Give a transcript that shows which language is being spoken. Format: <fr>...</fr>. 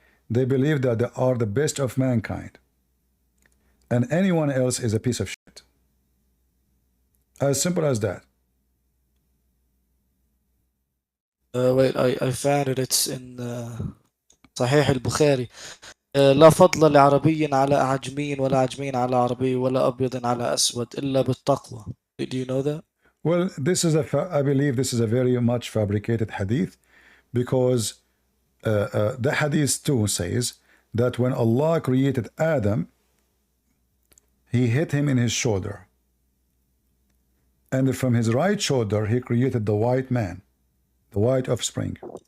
<en>They believe that they are the best of mankind, and anyone else is a piece of shit. As simple as that. wait, I found it. It's in صحيح البخاري.</en> <ar>لا فضل لعربي على أعجمي ولا أعجمي على عربي ولا أبيض على أسود إلا بالتقوى.</ar> <en>Do you know that? Well, I believe this is a very much fabricated hadith, because the hadith too says that when Allah created Adam, he hit him in his shoulder, and from his right shoulder he created the white man, the white offspring.</en>